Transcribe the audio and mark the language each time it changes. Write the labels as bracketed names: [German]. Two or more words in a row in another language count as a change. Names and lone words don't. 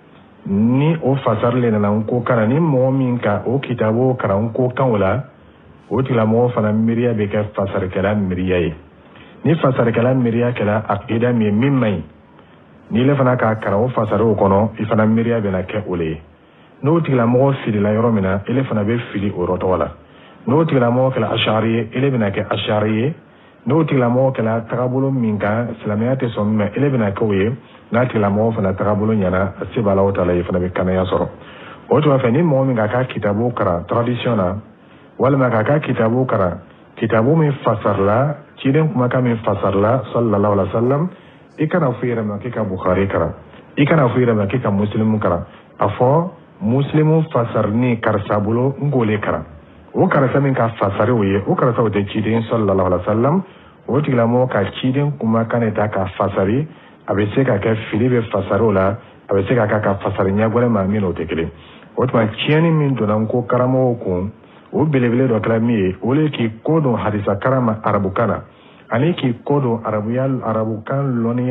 [Bambara] ni o fasari le nana n ko karan ni mɔgɔ min ka o kitabu karan n ko kanw la o tigilamɔgɔ fana miiriya bɛ kɛ fasarikɛla miiriya ye ni fasarikɛla miiriya kɛla akida min ye min man ɲi ni le fana ka karan o fasare o kɔnɔ i fana miiriya bɛna kɛ o le ye n'o tigilamɔgɔ filila yɔrɔ min na ele fana bɛ fili o yɔrɔ tɔgɔ la n'o tigilamɔgɔ kɛla ashari ye ele bɛna kɛ ashari ye n'o tigilamɔgɔ kɛla tagabolo min kan silamɛya tɛ sɔn min ma ele bɛna kɛ o ye n'a tigilamɔgɔ fana tagabolo ɲɛna a se b'a la o ta la i fana bɛ kanaya sɔrɔ o tuma fɛ ni mɔgɔ min ka ka kitabu karan tradition na walima ka ka kitabu karan kitabu min fasarila ciden kumakan min fasarila [Arabic] صلى الله عليه وسلم [Bambara] i kana fɔ i yɛrɛ ma k'i ka bukhari karan i kana fɔ i yɛrɛ ma k'i ka muslimu karan a fɔ muslimu fasarni karisa bolo n k'o le karan o karisa min ka fasari o ye o karisa o tɛ ciden [Arabic] صلى الله عليه وسلم [Bambara] o tigilamɔgɔ ka ciden kumakan de ta ka fasari a bɛ se ka kɛ fili bɛ fasari o la a bɛ se ka kɛ ka fasari ɲɛgwɛlɛ ma min o tɛ kelen o tuma tiɲɛni min donna n ko karamɔgɔw kun o belebele dɔ kɛra min ye o le k'i ko don hadisa karama arabukan na ani k'i ko don arabukan lɔnniya